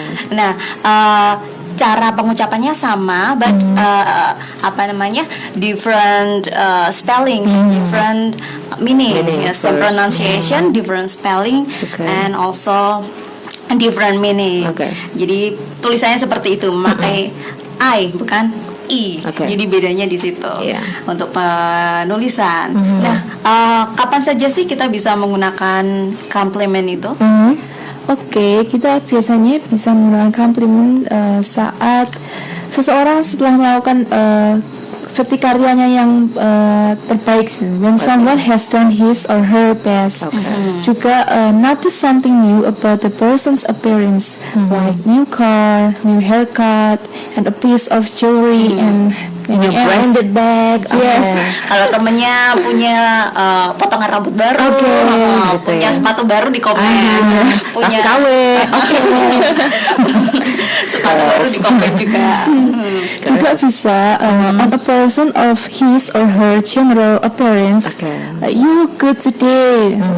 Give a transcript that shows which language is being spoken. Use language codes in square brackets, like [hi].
[id] Nah, cara pengucapannya sama, [en] but [id] apa namanya [en] different spelling, different meaning, same pronunciation, different spelling, and also different meaning. [id] Jadi tulisannya seperti itu, memakai I bukan I. Jadi bedanya di situ untuk penulisan. Nah, kapan saja sih kita bisa menggunakan compliment itu? Oke, kita biasanya bisa menggunakan komplimen saat seseorang setelah melakukan seperti karyanya yang terbaik. [en] When someone has done his or her best. Juga notice something new about the person's appearance, like new car, new haircut, and a piece of jewelry and new branded bag. Yes. [id] Kalau temennya punya potongan rambut baru, punya sepatu baru di komen, punya KW, sepatu baru di komen juga. Juga bisa [en] on a person of his or her general appearance. You look good today.